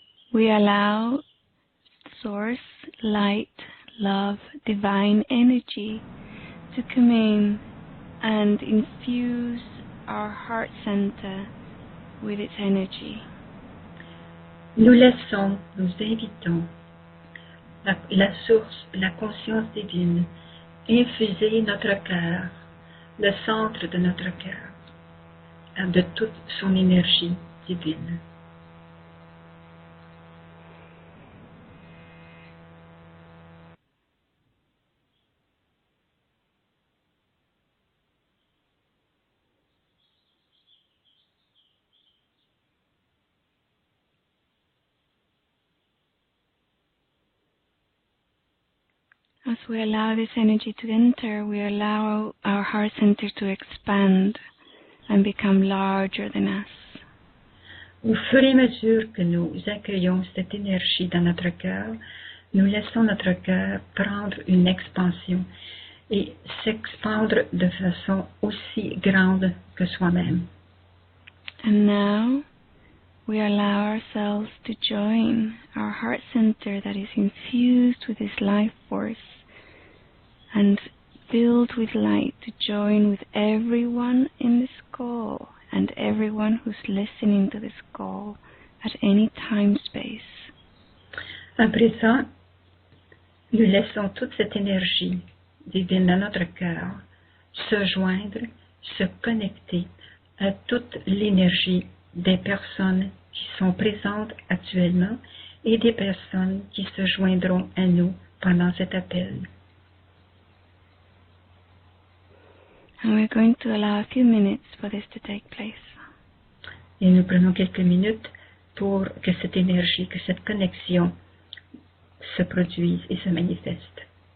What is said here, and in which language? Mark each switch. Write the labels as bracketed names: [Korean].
[English] We allow source, light, love, divine energy to come in and infuse our heart center with its energy. [French] Nous invitons la source, la conscience divine, infuser notre cœur, le centre de notre cœur, de toute son énergie divine. [English] As we allow this energy to enter, we allow our heart center to expand and become larger than us. [French] Au fur et à mesure que nous accueillons cette énergie dans notre cœur, nous laissons notre cœur prendre une expansion et s'expandre de façon aussi grande que soi-même. [English] And now we allow ourselves to join our heart center that is infused with this life force and filled with light, to join with everyone in this call and everyone who's listening to this call at any time space. [French] Après ça, nous laissons toute cette énergie divine dans notre cœur se joindre, se connecter à toute l'énergie des personnes qui sont présentes actuellement et des personnes qui se joindront à nous pendant cet appel. [English] And we're going to allow a few minutes for this to take place. [French] Et nous prenons quelques minutes pour que cette énergie, que cette connexion se produise et se manifeste.